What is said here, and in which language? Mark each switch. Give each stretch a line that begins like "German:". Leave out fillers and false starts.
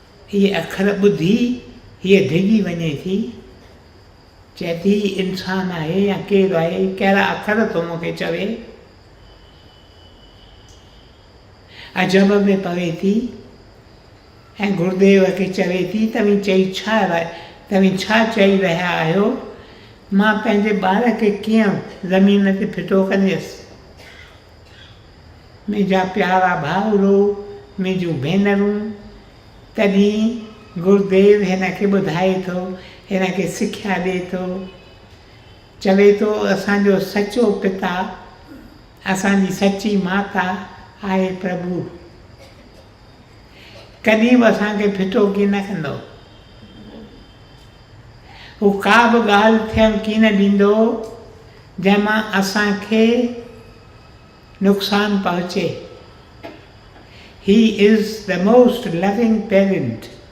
Sindhi: हीअ अखर ॿुधी हीअ डिॼी वञे थी, चए थी इंसानु आहे या केरु आहे, कहिड़ा अखर थो मूंखे चवे। अजब में पवे थी ऐं गुरुदेव खे चवे थी तव्हीं छा चई रहिया आहियो, मां पंहिंजे ॿार खे कीअं ज़मीन ते फिटो कंदसि। मुंहिंजा प्यारा भाउरो, मुंहिंजूं भेनरूं, तॾहिं गुरुदेव हिन खे ॿुधाए थो, हिन खे सिख्या ॾिए थो, चवे थो असांजो सचो पिता, असांजी सची माता आहे प्रभु, कॾहिं बि असांखे फिटो की न कंदो। हू का बि ॻाल्हि थियणु की न ॾींदो जंहिंमां असांखे नुक़सानु पहुचे।
English: He is the most loving parent.